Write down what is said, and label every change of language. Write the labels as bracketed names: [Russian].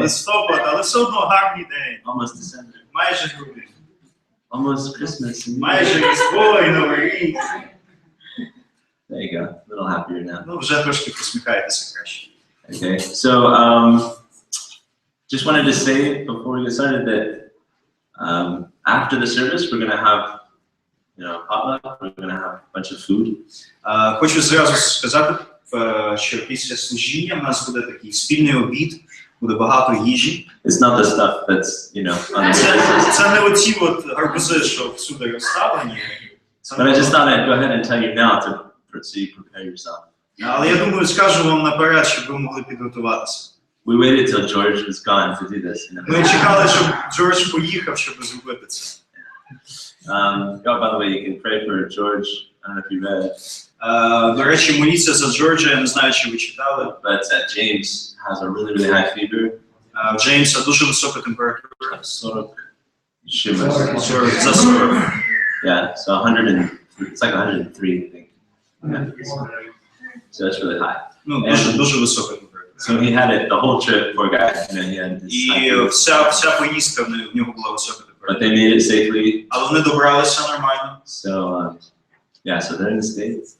[Ukrainian] листопад, але все одно гарний день. [English] Almost December. [Ukrainian] Майже грудень. [English] Almost Christmas. [Ukrainian] Майже Різдво і Новий рік. [English] There you go. A little happier now. [Ukrainian] Ну, вже трошки посміхаєтеся краще. [English] Okay. So, just wanted to say before we get started that after the service, we're going to have, potluck. We're going to have a bunch of food. [Ukrainian] Хочу зразу сказати, що після служіння в нас буде такий спільний обід, буде багато їжі. [English] It's not the stuff that's, on the services. [Ukrainian] Це не оці от гарбузи, що всюди розставлені. [English] But I just thought I'd go ahead and tell you now so you prepare yourself. [Ukrainian] Але я думаю, скажу вам наперед, щоб ви могли підготуватися. [English] We waited till George was gone to do this. You know? [Ukrainian] Ми чекали, щоб Джордж поїхав, щоб зробити це. [English] Oh, by the way, you can pray for George. I don't know if you read it. [Ukrainian] До речі, моліться за Джорджа, я не знаю, чи ви читали. [English] But James has a really, really high fever. [Ukrainian] В Джеймса дуже висока температура. [English] 40 shivers. [Ukrainian] 40, за 40. [English] Yeah, so 100 and it's like 103, I think. Yeah. So it's really high. [Ukrainian] Ну, дуже висока температура. [English] So he had it the whole trip, poor guy. You know, he had this [Ukrainian] І вся поїздка в нього була висока температура. [English] but they made it safely. [Ukrainian] Але вони добралися нормально. [English] So yeah, so they're in the States.